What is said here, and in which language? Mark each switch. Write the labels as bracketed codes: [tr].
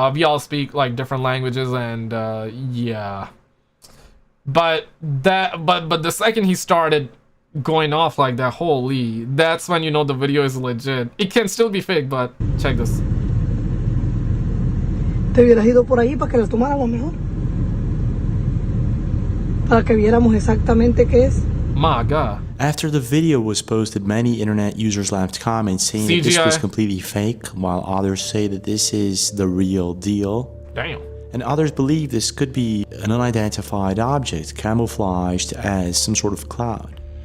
[en] We all speak like different languages, and yeah. But the second he started going off like that, holy, that's when you know the video is legit. It can still be fake, but check this. [es] Te hubieras ido por ahí para que lo tomáramos mejor. Para que viéramos exactamente qué es. [en] My God. After the video was posted, many internet users left comments saying that this was completely fake, while others say that this is the real deal. Damn. And others believe this could be an unidentified object camouflaged as some sort of cloud.